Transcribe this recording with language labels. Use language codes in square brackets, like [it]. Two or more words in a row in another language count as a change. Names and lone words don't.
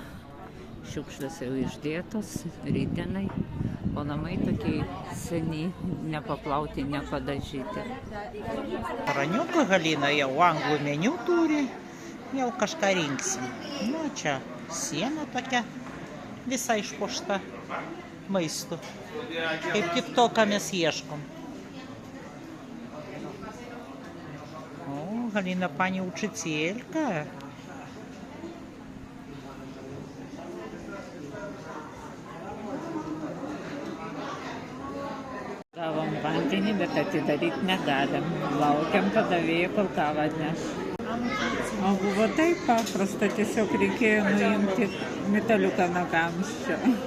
[lt] Šiukšlės jau išdėtos, rytdienai, o namai tokie seni, nepaplauti, nepadažyti. Raniuką Galina jau anglų meniu turi, jau kažką rinksim. Nu, čia siena tokia, visa išpuošta maistu. Kaip tik to, ką mes ieškom. [uk] О, Галина, пані учителька. [lt] Gavom vandenį, bet atidaryti negalim. Laukiam padavėjų, kol kavą atneš. O buvo taip paprasta, tiesiog reikėjo nuimti metaliuką nuo kamščio.